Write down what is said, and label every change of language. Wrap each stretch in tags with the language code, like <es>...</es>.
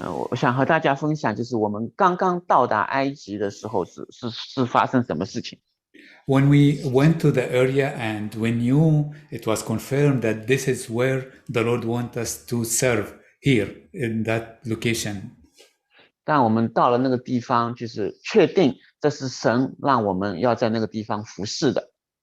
<zh>我想和大家分享，就是我们刚刚到达埃及的时候是发生什么事情。</zh> <en>When we went to the area and we knew it was confirmed that this is where the Lord wants us to serve here in that location.</en> <zh>但我们到了那个地方，就是确定这是神让我们要在那个地方服侍的。</zh>